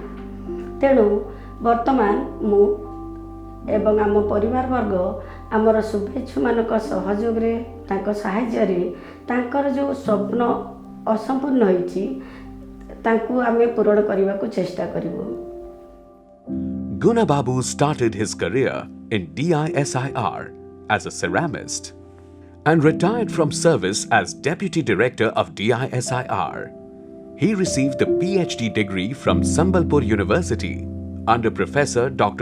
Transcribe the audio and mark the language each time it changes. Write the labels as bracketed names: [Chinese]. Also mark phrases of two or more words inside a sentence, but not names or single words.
[Odia] ତେଣୁ ବର୍ତ୍ତମାନ ମୁଁ ଏବଂ ଆମ ପରିବାର ବର୍ଗ ଆମର ଶୁଭେଚ୍ଛୁମାନଙ୍କ ସହଯୋଗରେ, ତାଙ୍କ ସାହାଯ୍ୟରେ ତାଙ୍କର ଯେଉଁ ସ୍ୱପ୍ନ ଅସମ୍ପୂର୍ଣ୍ଣ ହୋଇଛି ତାଙ୍କୁ ଆମେ ପୂରଣ କରିବାକୁ ଚେଷ୍ଟା କରିବୁ। [English] Gunababu started his career in DISIR as a ceramist and retired from service as Deputy Director of DISIR. He received the PhD degree from Sambalpur University under Professor Dr.